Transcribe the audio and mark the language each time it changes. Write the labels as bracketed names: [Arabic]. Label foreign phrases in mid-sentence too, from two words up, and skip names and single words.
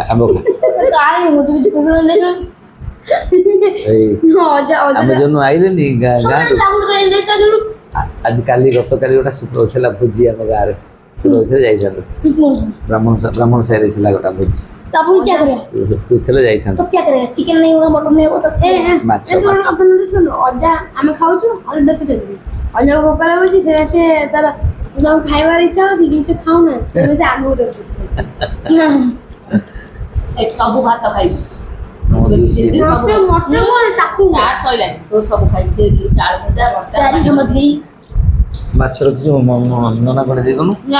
[Odia] କାଇଁ ମୋତେ କିଛି ପ୍ରୋବ୍ଲେମ୍ ନାହିଁ ଆମେ ଯୋଉ ଆଇଲେନି ଗାଁରୁ ଆଜି କାଲି ଗତକାଲି ଗୋଟେ ଥିଲା ଭୋଜି ଆମ ଗାଁରେ ରହିଥିଲେ ଯାଇଥାନ୍ତୁ ବ୍ରାହ୍ମଣ ସାହିରେ ଥିଲା ଗୋଟେ ଭୋଜି ତୁ ଥିଲେ ଯାଇଥାନ୍ତୁ [Hindi] ଚିକେନ नहीं होगा मटन नहीं होगा [Odia] ମାଛ ଅଜା ଆମେ ଖାଉଛୁ ଅଜା ଦେଖୁଛନ୍ତି ଅଜା ଭୋକ ଲାଗୁଛି ସେ ତାର ଖାଇବାର ଇଚ୍ଛା ହଉଛି କିଛି ଖାଉନା ସେମିତି ଆଗକୁ ଦେଖୁ ସବୁ ଭାତ ଖାଇବି ମାଛ ରଖିଛୁ ନନା କಡೆ ଦେଇଦଉନୁ